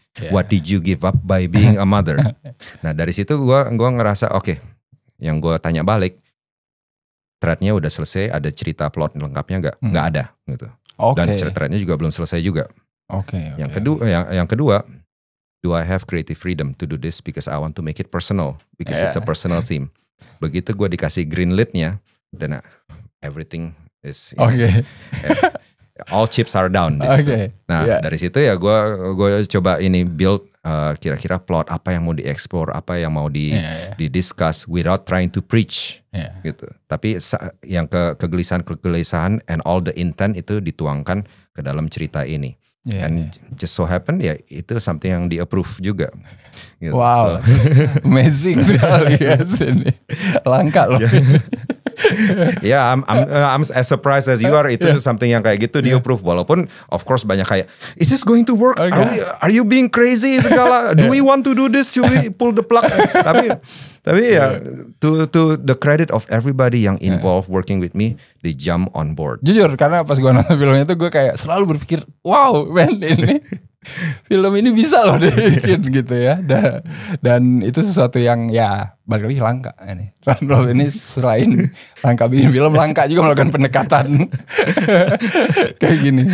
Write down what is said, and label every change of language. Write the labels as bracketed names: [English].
[English] What did you give up by being a mother? [Indonesian] Nah dari situ gue ngerasa oke, yang gue tanya balik, thread-nya udah selesai, ada cerita plot lengkapnya nggak ada gitu. Dan thread-nya juga belum selesai juga. Yang kedua, [English] do I have creative freedom to do this because I want to make it personal, because it's a personal theme. [Indonesian] Begitu gue dikasih [English] green light-nya, [Indonesian] dan [English] everything is all chips are down. [Indonesian] Nah dari situ ya gue coba build kira-kira plot apa yang mau dieksplor, apa yang mau didiscuss [English] without trying to preach [Indonesian] gitu. Tapi yang kegelisahan [English] and all the intent [Indonesian] itu dituangkan ke dalam cerita ini. [English] And just so happen [Indonesian] ya itu [English] something [Indonesian] yang di [English] approve [Indonesian] juga. Gitu. Wow, [English] amazing [Indonesian] sekali ya sini. Langka loh. [English] Yeah, I'm as surprised as you are. [Indonesian] Itu [English] something [Indonesian] yang kayak gitu di [English] approve. [Indonesian] Walaupun [English] of course [Indonesian] banyak kayak, [English] is this going to work? Are you being crazy [Indonesian] segala? [English] Do we want to do this? Should we pull the plug? [Indonesian] Tapi ya [English] to the credit of everybody [Indonesian] yang [English] involved working with me, they jump on board. [Indonesian] Jujur karena pas gue nonton filmnya itu gue kayak selalu berpikir, [English] wow man [Indonesian] ini film ini bisa loh dibikin gitu ya. Dan itu sesuatu yang ya balik lagi langka ini. Randolph ini selain langka bikin film, langka juga melakukan pendekatan kayak gini.